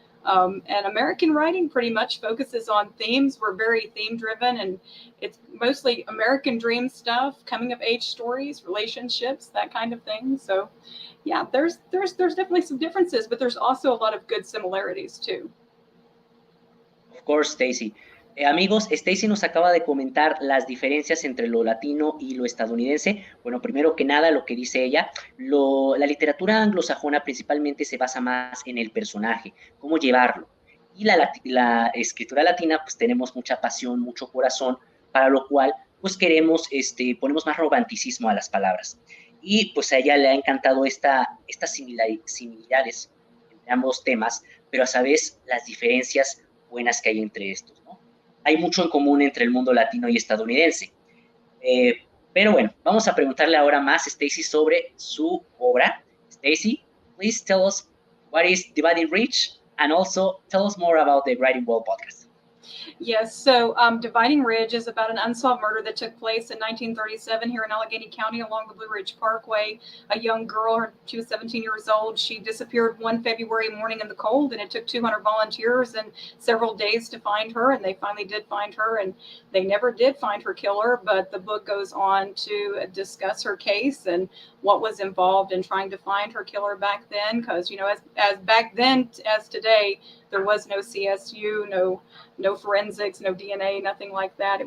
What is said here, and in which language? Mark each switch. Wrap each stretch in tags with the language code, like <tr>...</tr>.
<en>And American writing pretty much focuses on themes. We're very theme driven, and it's mostly American dream stuff, coming of age stories, relationships, that kind of thing. So yeah, there's definitely some differences, but there's also a lot of good similarities too. Of course, Stacy.</en> <es>Amigos, Stacy nos acaba de comentar las diferencias entre lo latino y lo estadounidense. Bueno, primero que nada, lo que dice ella, la literatura anglosajona principalmente se basa más en el personaje, cómo llevarlo. Y la escritura latina, pues tenemos mucha pasión, mucho corazón, para lo cual, pues queremos, ponemos más romanticismo a las palabras. Y pues a ella le ha encantado estas similaridades entre ambos temas, pero a su vez las diferencias buenas que hay entre estos, ¿no? Hay mucho en común entre el mundo latino y estadounidense. Pero bueno, vamos a preguntarle ahora más a Stacy sobre su obra.</es> <en>Stacy, please tell us what is Dividing Reach, and also tell us more about the Writing Wall podcast. Yes, so Dividing Ridge is about an unsolved murder that took place in 1937 here in Allegheny County along the Blue Ridge Parkway. A young girl, she was 17 years old. She disappeared one February morning in the cold, and it took 200 volunteers and several days to find her, and they finally did find her, and they never did find her killer, but the book goes on to discuss her case and what was involved in trying to find her killer back then, because, you know, as back then as today, there was no CSU, no forensics, no DNA, nothing like that.</en>